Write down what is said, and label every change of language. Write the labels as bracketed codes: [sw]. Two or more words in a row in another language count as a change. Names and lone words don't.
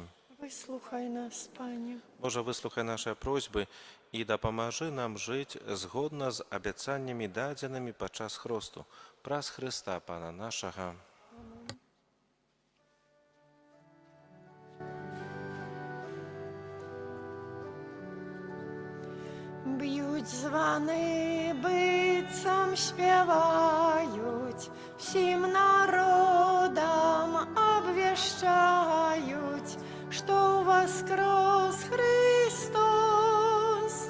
[be] Выслухай нас, Пане. Божа, выслухай нашы просьбы і дапамажы нам жыць згодна з абяцаннямі, дадзенымі падчас хросту, праз Хрыста, Пана нашага. [uk] Б'ють звани, бицям співають, всім народам обвіщають, що воскрес Христос.